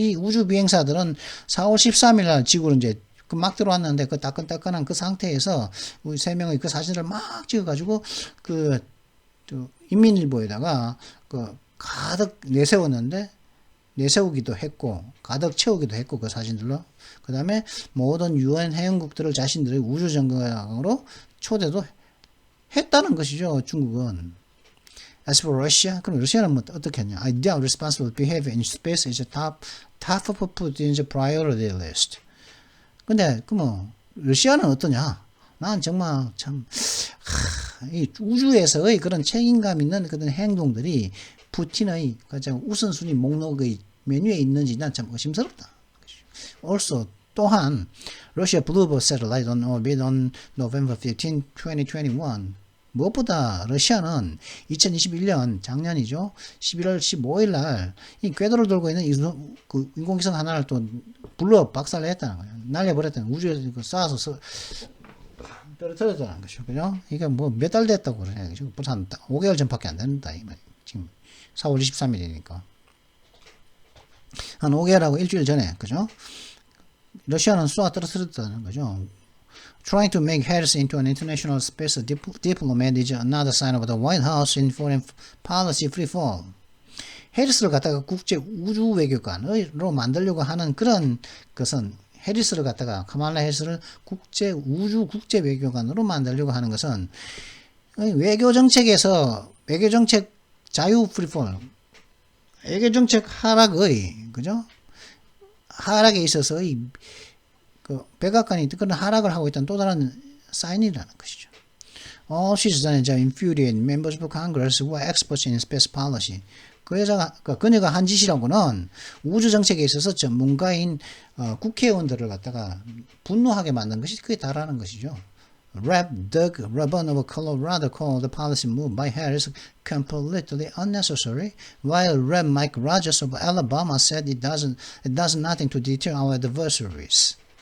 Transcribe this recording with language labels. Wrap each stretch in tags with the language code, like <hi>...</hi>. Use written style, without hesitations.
<ko>이 우주 비행사들은 4월 13일 날 지구로 이제 막 들어왔는데 그 따끈따끈한 그 상태에서 우리 세 명의 그 사진을 막 찍어가지고 인민일보에다가 가득 내세우기도 했고 가득 채우기도 했고 그 사진들로 그 다음에 모든 유엔 회원국들을 자신들의 우주 정거장으로 초대도 했다는 것이죠. 중국은.</ko> <en>As for Russia,</en> <ko>그럼 러시아는 뭐 어떻게 했냐?</ko> <en>I doubt responsible behavior in space is a top of put in the priority list.</en> <ko>근데 러시아는 어떠냐? 난 정말 참 이 우주에서의 그런 책임감 있는 그런 행동들이 푸틴의 가장 우선순위 목록의 메뉴에 있는지 난 참 의심스럽다.</ko> <en>Also,</en> <ko>또한</ko> <en>Russia blew up a satellite on orbit on November 15, 2021.</en> <ko>무엇보다 러시아는 2021년 작년이죠. 11월 15일 날 이 궤도를 돌고 있는 인공위성 하나를 또 박살을 했다는 거예요. 날려버렸다는 거예요. 우주에서 쏴서 떨어뜨렸다는 것이죠. 그죠? 이게 뭐 몇 달 됐다고 그러냐. 그죠? 벌써 한 5개월 전밖에 안 된다. 지금 4월 23일이니까. 한 5개월하고 일주일 전에, 그죠? 러시아는 쏘아 떨어뜨렸다는 거죠.</ko> <en>Trying to make Harris into an international space diplomat is another sign of the White House in foreign policy freefall.</en> <ko>해리스를 갖다가 국제 우주 외교관으로 만들려고 하는 그런 것은 해리스를 갖다가 카말라 해리스를 국제 외교관으로 만들려고 하는 것은 외교 정책에서 외교 정책 자유 프리폴 외교 정책 하락의 그죠? 하락에 있어서의 백악관이 그런 하락을 하고 있다는 또 다른 사인이라는 것이죠.</ko> <en>All she's done is infuriate members of Congress who are experts in space policy.</en> <ko>그녀가 한 짓이라고는 우주 정책에 있어서 전문가인 국회의원들을 갖다가 분노하게 만든 것이 그게 다라는 것이죠.</ko> <en>Rep. Doug Rabun of Colorado called the policy move by Harris completely unnecessary, while Rep. Mike Rogers of Alabama said it does nothing to deter our adversaries.</en>